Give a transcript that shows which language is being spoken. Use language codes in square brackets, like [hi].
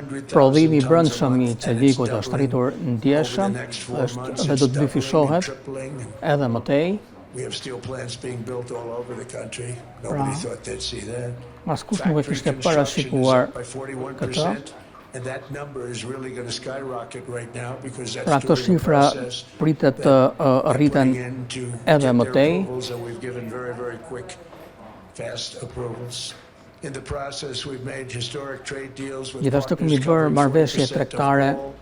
[sq] Prodhimi i brendshëm i çelikut është rritur ndjeshëm, është dhe do të dyfishohet edhe më tej. [en] We have steel plants being built all over the country. Nobody thought they'd see that. [sq] Askush nuk e kishte parashikuar këtë. [en] And that number is really going to skyrocket right now because that's [sq] Pra këto shifra pritet të rriten edhe më tej. [en] We've given very, very quick, fast approvals. In the process, we've made historic trade deals with [sq] Gjithashtu kemi bërë marrëveshje tregtare